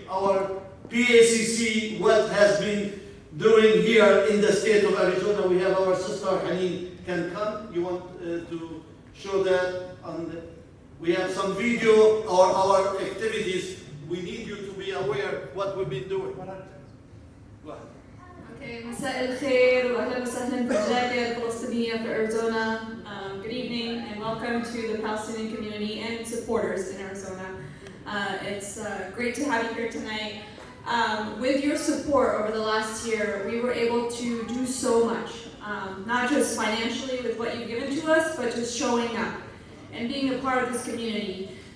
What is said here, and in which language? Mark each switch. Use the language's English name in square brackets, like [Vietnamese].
[English] Our PACC, what has been doing here in the state of Arizona. We have our sister Haneen can come. You want to show that? We have some video or our activities. We need you to be aware what we've been doing. Go ahead. Okay, [Arabic] مساء الخير وأهلا وسهلا بالجالية الفلسطينية في Arizona. [English] Good evening and welcome to the Palestinian community and supporters in Arizona. It's great to have you here tonight. With your support over the last year, we were able to do so much, not just financially with what you've given to us, but just showing up and being a part of this community.